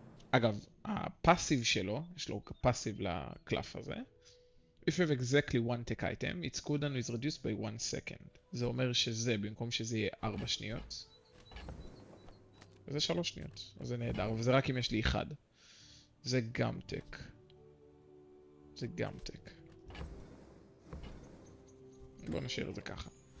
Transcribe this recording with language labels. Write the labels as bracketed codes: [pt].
[he] אגב, הפאסיב שלו, יש לו פאסיב לקלף הזה. [en] If you have exactly one tech item, its cooldown is reduced by 1 second. [he] זה אומר שזה, במקום שזה יהיה 4 שניות. וזה 3 שניות. אז זה נהדר, וזה רק אם יש לי 1. זה גם טק. זה גם טק. בואו נשאיר את זה ככה.